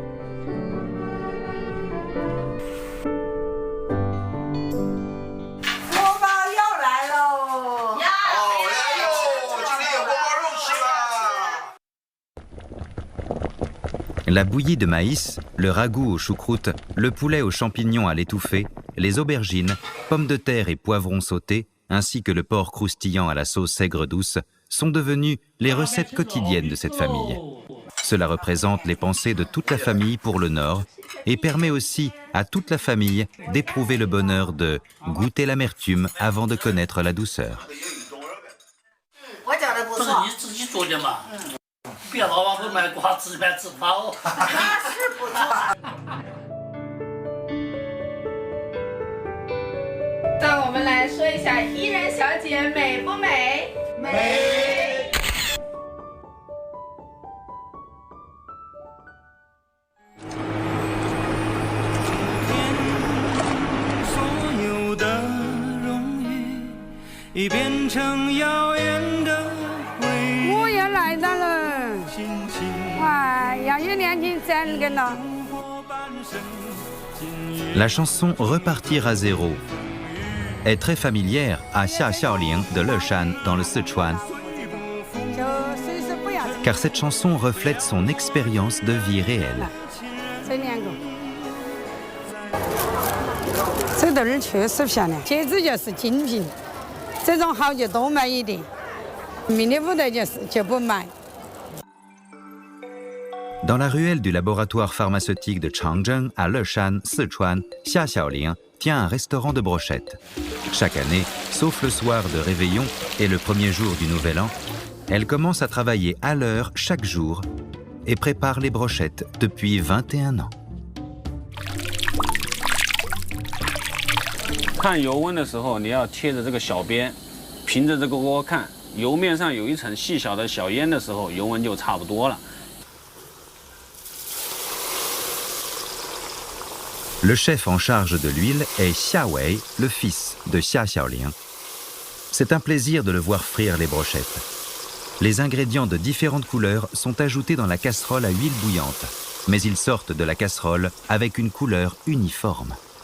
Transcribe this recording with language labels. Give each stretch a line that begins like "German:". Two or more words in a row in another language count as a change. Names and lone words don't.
French: La bouillie de maïs, le ragoût aux choucroutes, le poulet aux champignons à l'étouffée, les aubergines, pommes de terre et poivrons sautés, ainsi que le porc croustillant à la sauce aigre douce, sont devenus les recettes quotidiennes de cette famille. Cela représente les pensées de toute la famille pour le Nord et permet aussi à toute la famille d'éprouver le bonheur de goûter l'amertume avant de connaître la douceur.
Chinese: 不是你自己做的嘛？别老往回卖瓜，自卖自夸哦。那是不错。那我们来说一下伊人小姐美不美？美。所有的荣誉已变成遥远的回忆。我也来到了，哇，要有年轻真个呢。
French: La chanson Repartir à zéro est très familière à Xia Xiaoling de Leshan dans le Sichuan, car cette chanson reflète son expérience de vie réelle.
Chinese: 这两个，这豆儿确实漂亮，茄子就是精品，这种好就多买一点，明天不得就不买。
French: Dans la ruelle du laboratoire pharmaceutique de Changzheng à Leshan, Sichuan, Xia Xiaoling tient un restaurant de brochettes. Chaque année, sauf le soir de Réveillon et le premier jour du Nouvel An, elle commence à travailler à l'heure chaque jour et prépare les brochettes depuis 21 ans.
Chinese: 看油温的时候，你要贴着这个小边，凭着这个锅看，油面上有一层细小的小烟的时候，油温就差不多了。
French: Le chef en charge de l'huile est Xia Wei, le fils de Xia Xiaoling. C'est un plaisir de le voir frire les brochettes. Les ingrédients de différentes couleurs sont ajoutés dans la casserole à huile bouillante, mais ils sortent de la casserole avec une couleur uniforme.